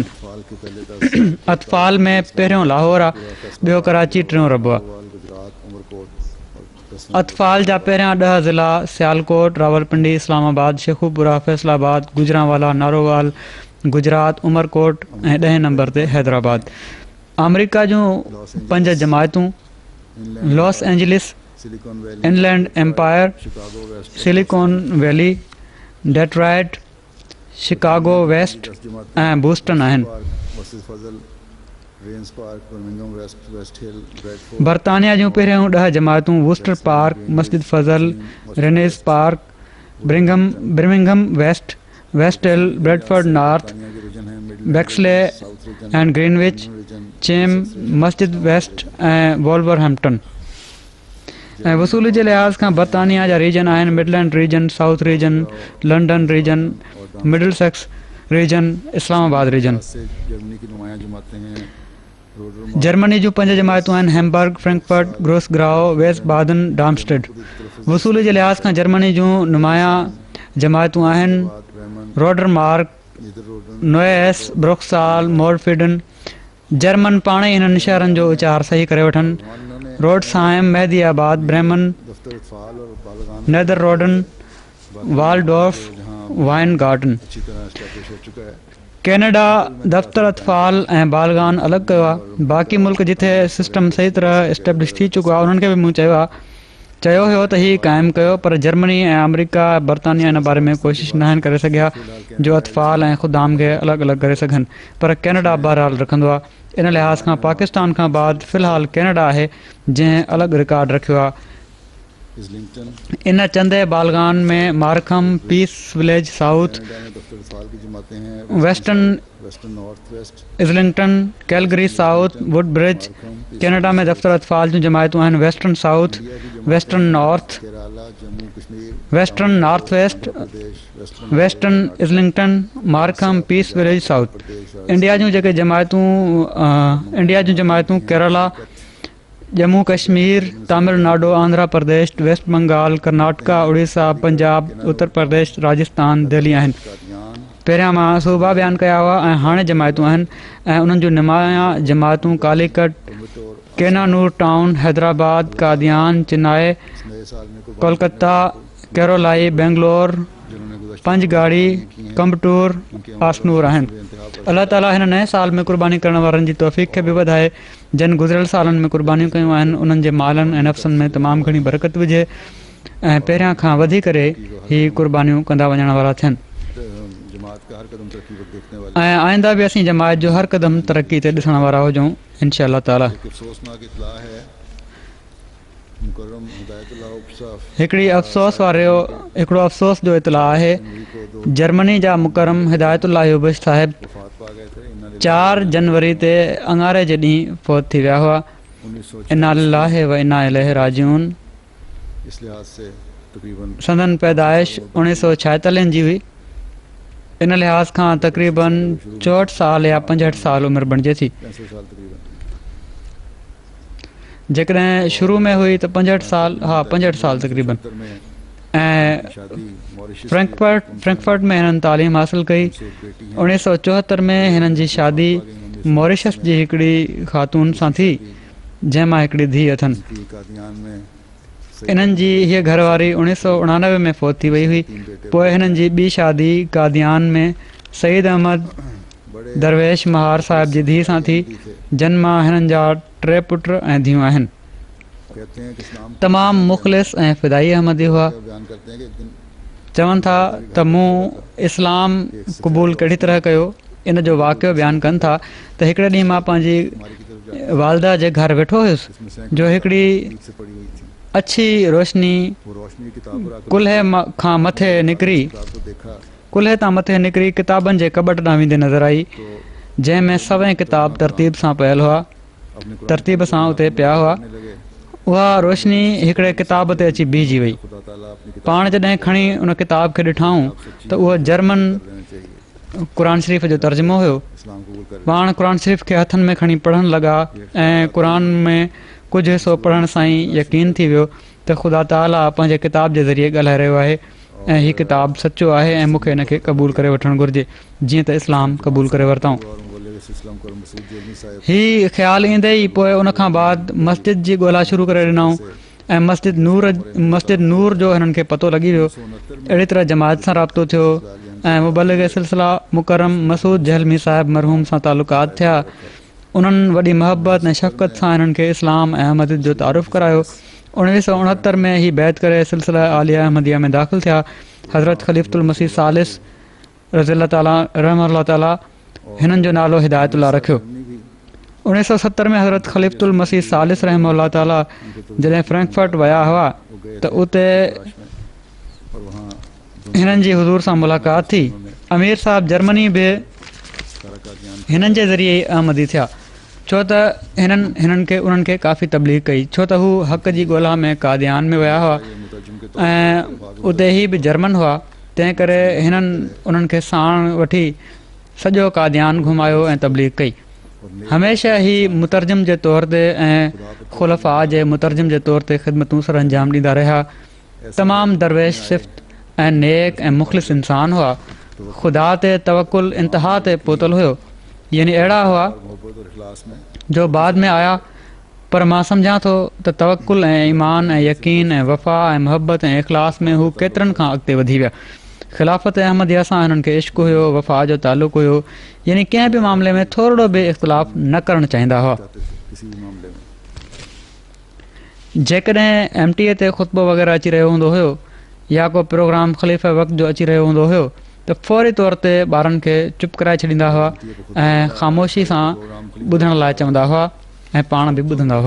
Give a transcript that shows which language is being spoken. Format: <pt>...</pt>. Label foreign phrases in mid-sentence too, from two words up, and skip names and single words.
<sd>अतफाल में पहिरियों लाहौर आहे, ॿियो कराची, टियों रबो आहे। अतफाल जा पहिरियां 10 ज़िला सियालकोट, रावलपिंडी, इस्लामाबाद, शेखुपुरा, फैसलाबाद, गुजरांवाला, नारोवाल, गुजरात, उमरकोट ऐं 10 नंबर ते हैदराबाद। अमेरिका जूं 5 जमायतूं लॉस एंजलिस, इनलैंड एम्पायर, सिलिकॉन वैली, डेट्रॉइट, शिकागो वेस्ट ऐं बूस्टन आहिनि। बरतानिया जूं पहिरियों 10 जमायतूं वूस्टर पार्क, मस्जिद फज़ल, रेनेस पार्क, ब्रिमिंघम वेस्ट, वेस्ट हिल, ब्रेडफोर्ड नॉर्थ, बैक्सले एंड ग्रीनविच, चेम, मस्जिद वेस्ट ऐं वॉल्वरहैम्पटन। ऐं वसूली जे लिहाज़ खां बरतानिया जा रीजन आहिनि मिडलैंड रीजन, साउथ रीजन, लंडन रीजन, मिडल सेक्स रीजन, इस्लामाबाद रीजन। जर्मनी जूं 5 जमायतूं आहिनि हैम्बर्ग, फ्रैंकफर्ट, ग्रोसग्राउ, वेस्ट बादन, डार्मस्टेड। वसूली जे लिहाज़ खां जर्मनी जूं नुमाया जमायतूं आहिनि रोडरमार्क, नोएस, ब्रुक्साल, मोरफिडन, जर्मन पाण ई हिननि शहरनि जो उचार सही करे वठनि।</sd> <ur>انہوں نے</ur> <sd>रोडसाइम, मेहदीआबाद, ब्रेमन,</sd> <ur>دفتر اطفال اور بالغان</ur> <sd>नेदर रोडन, वालडोर्फ, वाइन गार्डन।</sd> <ur>اچھی طرح اسٹیبلش ہو چکا ہے.</ur> <sd>कैनेडा दफ़्तर अतफ़ाल ऐं बालगान अलॻि कयो आहे। बाक़ी मुल्क जिथे सिस्टम सही तरह एस्टेब्लिश थी चुको आहे उन्हनि खे बि मूं चयो हुयो त हीउ क़ाइमु कयो, पर जर्मनी ऐं अमेरिका, बर्तानिया इन बारे में कोशिशि न आहिनि करे सघिया जो अतफ़ाल ऐं ख़ुदाम खे अलॻि अलॻि करे सघनि। पर कैनेडा बहरहाल रखंदो आहे। इन लिहाज़ खां पाकिस्तान खां बाद फ़िलहालु कैनेडा आहे जंहिं अलॻि रिकॉर्ड रखियो आहे। इस्लिंगटन इन चंदे बालगान में मार्कम, पीस विलेज साउथ,</sd> <ur>کینیڈا میں دفتر اطفال کی جماعتیں ہیں.</ur> <sd>वेस्टर्न वेस्टर्न नॉर्थ वेस्ट, इस्लिंगटन, कैलगरी साउथ, वुडब्रिज। कैनेडा में दफ़्तर अतफ़ाल जूं जमायतूं आहिनि वेस्टर्न साउथ, वेस्टर्न नॉर्थ, केरला, जम्मू कश्मीर, वेस्टर्न नॉर्थ वेस्ट, प्रदेश, वेस्टर्न इस्लिंगटन, मार्कम, पीस विलेज साउथ। इंडिया जूं जेके जमायतूं केरला, जम्मू कश्मीर, तमिलनाडु, आंध्र प्रदेश, वेस्ट बंगाल, कर्नाटका, उड़ीसा, पंजाब, उत्तर प्रदेश, राजस्थान, दिल्ली आहिनि। कादियान, पहिरियां मां सूबा बयानु कया हुआ ऐं हाणे जमायतूं आहिनि ऐं उन्हनि जूं नुमाया जमातूं कालीकट, केनानूर टाउन, हैदराबाद, कादियान, चिनाए,</sd> <ur>نئے سال میں قربانی</ur> <sd>कोलकाता, केरोलाई, बेंगलोर,</sd> <ur>جنہوں نے گزشتہ</ur> <sd>पंजगाड़ी, कम्बटूर, आसनूर आहिनि।</sd> <ar>الله تعالى</ar> <sd>हिन नए साल में कुर्बानी करण वारनि जी तौफ़ीक़ खे बि वधाए। जिन गुज़िरियल सालनि में कुर्बानियूं कयूं आहिनि उन्हनि जे मालनि ऐं नफ़्सनि में तमामु घणी बरकत विझे ऐं पहिरियां खां वधी करे ही कुर्बानियूं कंदा वञण वारा थियनि।</sd> <ur>جماعت کا ہر قدم ترقی کو دیکھنے والے</ur> <sd>ऐं आइंदा बि असीं जमायत जो हर क़दम तरक़ी ते ॾिसण वारा हुजूं</sd> <ar>إن شاء الله تعالى.</ar> <ur>ایک افسوسناک اطلاع ہے، مکرم ہدایت اللہ اپساف</ur> <sd>हिकिड़ो अफ़सोस जो इतलाउ आहे, जर्मनी जा मुकरम हिदायतुल्लाह युबश साहिब</sd> <ur>وفات پا گئے تھے.</ur> <sd>4 जनवरी ते अंगारे जे ॾींहुं फ़ौत थी विया हुआ। 1906</sd> <ar>إنا لله وإنا إليه راجعون.</ar> <ur>اس لحاظ سے تقریباً</ur> <sd>संदन पैदाइश 1946 जी हुई। इन लिहाज़ खां तक़रीबन 64 साल या 65 साल उमिरि बणिजे थी। 65 साल तकरीबन। जेकॾहिं शुरू में हुई त 65 साल, हा 65 साल तक़रीबन। 70 में ऐं शादी मॉरिशस फ्रैंकफर्ट में हिननि तालीम हासिल कई।</sd> <ur>سے ایک بیٹی ہے.</ur> <sd>1974 में हिननि जी शादी मॉरिशस जी हिकिड़ी ख़ातून सां थी जंहिं मां हिकिड़ी धीउ अथनि।</sd> <ur>کی قادیان میں</ur> <sd>इन्हनि जी हीअ घरवारी 1989 में फ़ौत थी वई हुई। पोइ हिननि जी ॿी शादी कादियान में सईद अहमद</sd> <ur>बड़े</ur> <sd>दरवेश महार साहिब जी धीउ सां थी, जिन मां हिननि जा 3 पुट ऐं धीअरूं आहिनि।</sd> <ur>کہتے ہیں کہ اسلام</ur> <sd>तमामु मुख़लिस ऐं फ़िदाई अहमदी हुआ।</sd> <ur>بیان کرتے ہیں کہ ایک دن</ur> <sd>चवनि था त मूं इस्लाम क़बूल कहिड़ी तरह कयो, इन जो वाक़ियो बयानु कनि था त हिकिड़े ॾींहुं मां पंहिंजी</sd> <ur>ہماری کی طرف</ur> <sd>वालदा जे घर वेठो हुयुसि</sd> <ur>اس میں سے</ur> <sd>जो हिकिड़ी</sd> <ur>سے پڑی ہوئی تھی.</ur> <sd>अछी रोशनी</sd> <ur>وہ روشنی کی کتاب پر آکر</ur> <sd>कुल्हे खां मथे निकिरी</sd> <ur>کتاب کو دیکھا</ur> <sd>कुल्हे तां मथे निकिरी किताबनि जे कबट ॾांहुं वेंदे नज़र आई,</sd> <ur>तो</ur> <sd>जंहिं में सभई किताब तरतीब सां पियल हुआ,</sd> <ur>اپنے قرآن</ur> <sd>तरतीब सां उते पिया हुआ।</sd> <ur>پڑھنے لگے.</ur> <sd>उहा रोशनी हिकिड़े किताब ते अची बीहजी वई।</sd> <ur>خدا تعالیٰ اپنی کتاب</ur> <sd>पाण जॾहिं खणी उन किताब खे ॾिठाऊं त उहो जर्मन</sd> <ur>کر لینا چاہیے.</ur> <sd>क़ुर शरीफ़ जो तर्जुमो हुयो।</sd> <ur>اسلام قبول کر</ur> <sd>पाण क़ुर शरीफ़ खे हथनि में खणी पढ़णु लॻा ऐं क़ुर में कुझु हिसो पढ़ण सां ई यकीन थी वियो त ख़ुदा ताला पंहिंजे किताब जे ज़रिए ॻाल्हाए रहियो आहे ऐं हीअ किताब सचो आहे ऐं मूंखे हिन खे क़बूल करे वठणु घुरिजे जीअं त इस्लाम क़बूल करे वरितऊं।</sd> <ur>اور بولے کہ اسلام کو مسعود جرمی صاحب</ur> <sd>हीअ ख़्यालु ईंदे ई पोइ उनखां बाद मस्जिद जी ॻोल्हा शुरू करे ॾिनऊं ऐं मस्जिद नूर जो हिननि खे पतो लॻी वियो। 1969 में अहिड़ी तरह जमात सां राब्तो थियो ऐं मुबलिग सिलसिला मुकरम मसूद जहलमी साहिब मरहूम सां तालुकात थिया। उन्हनि वॾी मोहबत ऐं शफ़क़त सां हिननि खे इस्लाम ऐं अहमदियत जो तारुफ़ करायो। 1969 में ही बैत करे सिलसिला आलिया अहमदिया में दाख़िल थिया। हज़रत ख़लीफ़तुल मसीह सालिस</sd> <ar>رضي الله تعالى رحمه الله تعالى</ar> <sd>हिननि जो नालो हिदायतुल्लाह रखियो। 1970 में हज़रत ख़लीफ़तुल मसीह सालिस</sd> <ar>رحمه الله تعالى</ar> <sd>जॾहिं फ्रैंकफर्ट विया हुआ त उते</sd> <ur>اور وہاں</ur> <sd>हिननि जी हुज़ूर सां मुलाक़ात थी। अमीर साहब जर्मनी बि सारा कादियान हिननि जे ज़रिए ई अहमदी थिया, छो त उन्हनि खे काफ़ी तबलीग कई, छो त हू हक़ जी ॻोल्हा में कादियान में विया हुआ</sd> <ur>مترجم کے</ur> <sd>ऐं उते ही बि जर्मन हुआ। तंहिं करे हिननि उन्हनि खे साण वठी सॼो कादियान घुमायो ऐं तबलीग कई। हमेशह ई मुतरजम जे तौर ते ऐं ख़ुलफ़ा जे मुतरजम जे तौर ते ख़िदमतूं सर अंजाम ॾींदा रहिया। तमामु दरवेश सिफ़्त ऐं नेक ऐं मुख़लिस इंसान हुआ। ख़ुदा ते तवकुल इंतिहा ते पहुतल हुयो यानी अहिड़ा हुआ</sd> <ur>اور محبت اور اخلاص میں</ur> <sd>जो बाद में आया, पर मां सम्झां थो त तवकुल ऐं ईमान ऐं यकीन ऐं वफ़ा ऐं मुहबत ऐं इख़लास में हू केतिरनि खां अॻिते वधी विया। ख़िलाफ़त अहमदिया सां हिननि खे इश्क़ हुयो, वफ़ा जो तालुक़ु हुयो, यानी कंहिं बि मामले में थोरो बि इख़्तिलाफ़ न करणु चाहींदा हुआ।</sd> <ur>چاہتے تھے کسی بھی معاملے میں.</ur> <sd>जेकॾहिं MTA ते ख़ुतबो वग़ैरह अची रहियो हूंदो हुयो या को प्रोग्राम ख़लीफ़े वक़्त जो अची रहियो हूंदो हुयो त फौरी तौर ते ॿारनि खे चुप कराए छॾींदा हुआ ऐं ख़ामोशी सां ॿुधण लाइ चवंदा हुआ ऐं पाण बि ॿुधंदा हुआ।</sd>